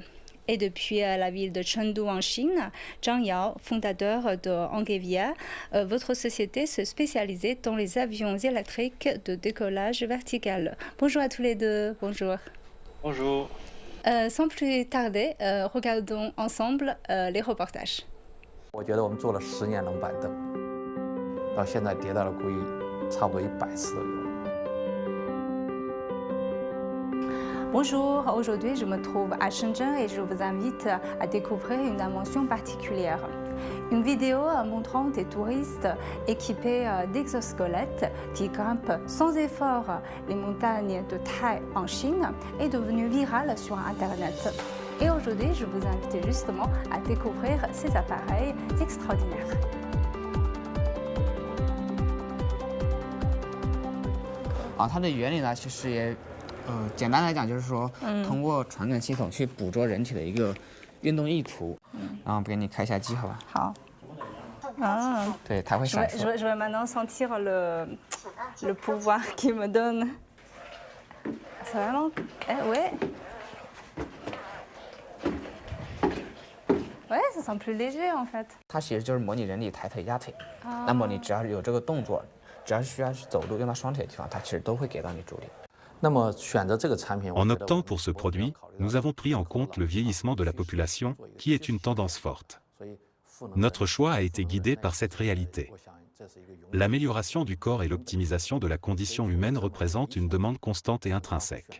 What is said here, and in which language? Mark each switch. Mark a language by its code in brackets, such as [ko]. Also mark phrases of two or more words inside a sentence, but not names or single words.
[fr] Et depuis la ville de Chengdu en Chine, Zhang Yao, fondateur de Angevia, votre société se spécialisait dans les avions électriques de décollage vertical. Bonjour à tous les deux, bonjour. Bonjour. Sans plus tarder, regardons ensemble les reportages. [zh] 我觉得我们做了10年冷板凳，到现在迭代了估计差不多100次都有。 [fr] Bonjour, aujourd'hui je me trouve à Shenzhen et je vous invite à découvrir une invention particulière. Une vidéo montrant des touristes équipés d'exosquelettes qui grimpent sans effort les montagnes de Tai en Chine est devenue virale sur Internet. Et aujourd'hui, je vous invite justement à découvrir ces appareils extraordinaires. [zh] 它的原理呢，其实也，简单来讲就是说，通过传感系统去捕捉人体的一个运动意图，然后给你开一下机，好吧？好。 [fr] Ah. [zh] 对，它会闪烁。 [fr] Je vais maintenant sentir le pouvoir qu'il me donne. C'est vraiment... ouais. Ouais, ça sent plus léger en fait. [zh] 它其实就是模拟人体抬腿压腿，那么你只要是有这个动作，只要是需要去走路用到双腿的地方，它其实都会给到你助力。 [fr] En optant pour ce produit, nous avons pris en compte le vieillissement de la population, qui est une tendance forte. Notre choix a été guidé par cette réalité. L'amélioration du corps et l'optimisation de la condition humaine représentent une demande constante et intrinsèque.